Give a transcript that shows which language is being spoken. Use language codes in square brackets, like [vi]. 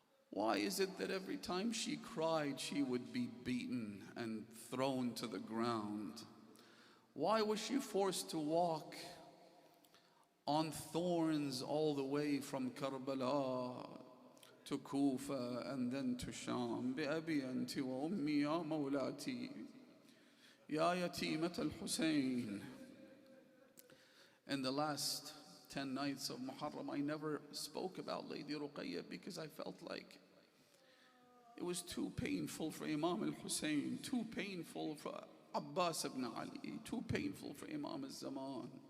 [en] Why is it that every time she cried, she would be beaten and thrown to the ground? Why was she forced to walk on thorns all the way from Karbala to Kufa and then to Sham? [ar] بأبي أنت وأمي يا مولاتي يا يتيمة الحسين. [en] In the last 10 nights of Muharram, I never spoke about Lady Ruqayya because I felt like it was too painful for Imam al-Hussein, too painful for Abbas ibn Ali, too painful for Imam al-Zaman.